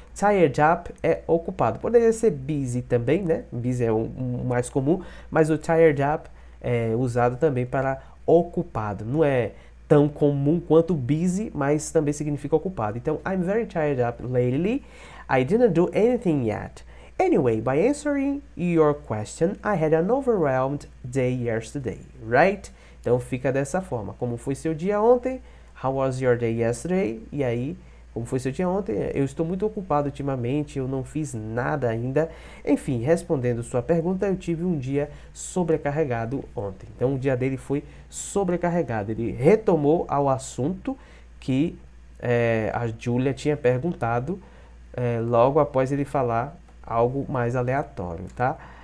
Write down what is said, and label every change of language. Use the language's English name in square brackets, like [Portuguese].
[Portuguese] Tired up é ocupado. Poderia ser busy também, né? Busy é o mais comum, mas o tired up é usado também para ocupado. Não é tão comum quanto busy, mas também significa ocupado. Então, I'm very tired up lately. I didn't do anything yet. [English] Anyway, by answering your question, I had an overwhelmed day yesterday, right? [Portuguese] Então fica dessa forma. Como foi seu dia ontem? How was your day yesterday? E aí, como foi seu dia ontem? Eu estou muito ocupado ultimamente, eu não fiz nada ainda. Enfim, respondendo sua pergunta, eu tive um dia sobrecarregado ontem. Então o dia dele foi sobrecarregado. Ele retomou ao assunto que a Julia tinha perguntado logo após ele falar algo mais aleatório, tá?